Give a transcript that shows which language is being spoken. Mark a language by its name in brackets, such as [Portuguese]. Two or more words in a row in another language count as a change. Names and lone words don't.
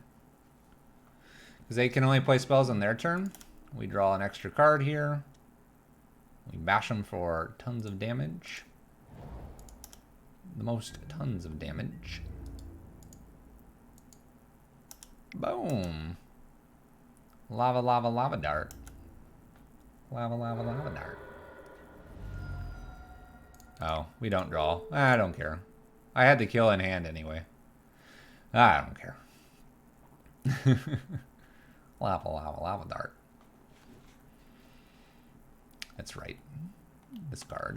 [English] Because they can only play spells on their turn. We draw an extra card here. We bash them for tons of damage. The most tons of damage. Boom. Lava, lava, lava dart. Lava, lava, lava dart. Oh, we don't draw. I don't care. I had the kill in hand anyway. I don't care. Lava, lava, lava dart. That's right. Discard.